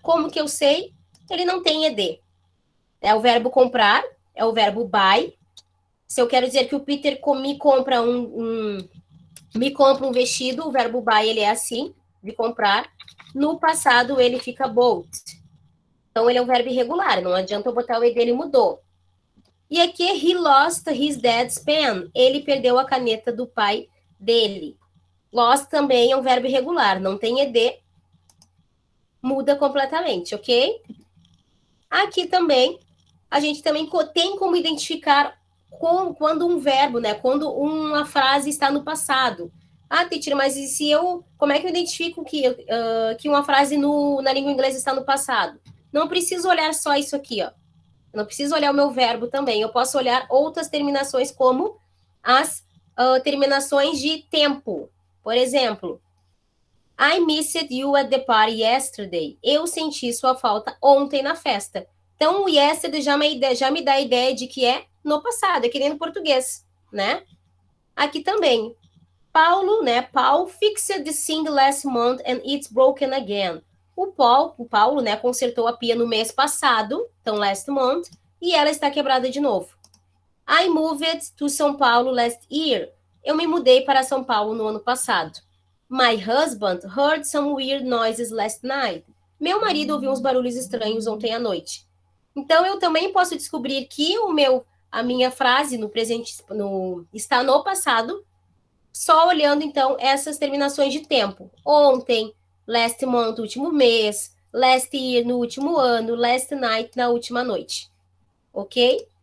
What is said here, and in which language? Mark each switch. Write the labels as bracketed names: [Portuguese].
[Portuguese] Como que eu sei? Ele não tem ed. É o verbo comprar. É o verbo buy. Se eu quero dizer que o Peter me compra um vestido, o verbo buy ele é assim, de comprar. No passado ele fica bought. Então, ele é um verbo irregular, não adianta eu botar o ed, ele mudou. E aqui, [English] he lost his dad's pen. [Portuguese] Ele perdeu a caneta do pai dele. Lost também é um verbo irregular, não tem ed, muda completamente, ok? Aqui também, a gente também tem como identificar quando um verbo, né? Quando uma frase está no passado. Ah, teacher, mas e se como é que eu identifico que uma frase na língua inglesa está no passado? Não preciso olhar só isso aqui, ó. Não preciso olhar o meu verbo também. Eu posso olhar outras terminações, como as terminações de tempo. Por exemplo, [English] I missed you at the party yesterday. [Portuguese] Eu senti sua falta ontem na festa. Então, o yesterday já me dá a ideia de que é no passado, é que nem no português, né? Aqui também. Paulo, né? [English] Paul fixed the sink last month and it's broken again. [Portuguese] O Paulo, né, consertou a pia no mês passado, então last month, e ela está quebrada de novo. [English] I moved to São Paulo last year. [Portuguese] Eu me mudei para São Paulo no ano passado. [English] My husband heard some weird noises last night. [Portuguese] Meu marido ouviu uns barulhos estranhos ontem à noite. Então, eu também posso descobrir que a minha frase no presente está no passado, só olhando, então, essas terminações de tempo. Ontem, last month, último mês, last year, no último ano, last night, na última noite. Ok?